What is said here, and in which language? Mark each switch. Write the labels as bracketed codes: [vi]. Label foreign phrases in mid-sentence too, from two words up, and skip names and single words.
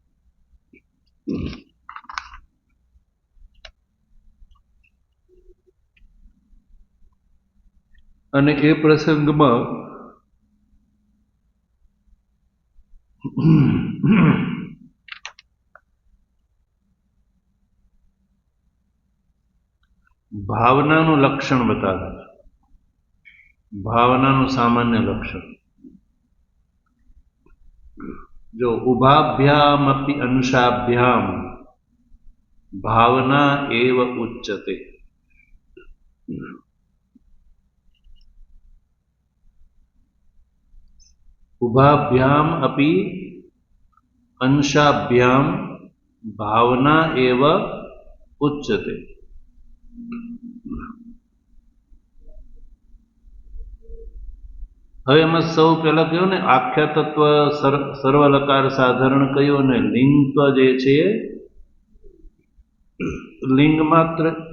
[gu] અને એ પ્રસંગમાં ભાવનાનું લક્ષણ બતાવે છે, ભાવનાનું સામાન્ય લક્ષણ। [sa] जो उभाभ्याम अपि अंशाभ्याम भावना एव उच्यते। उभाभ्याम अपि अंशाभ्याम भावना एव उच्यते। [gu] હવે એમાં સૌ પહેલા કહ્યું ને [sa] આખ્યા તત્વ સર્વલકાર સાધારણ [gu] કહ્યું ને લિંગત્વ જે છે લિંગ માત્ર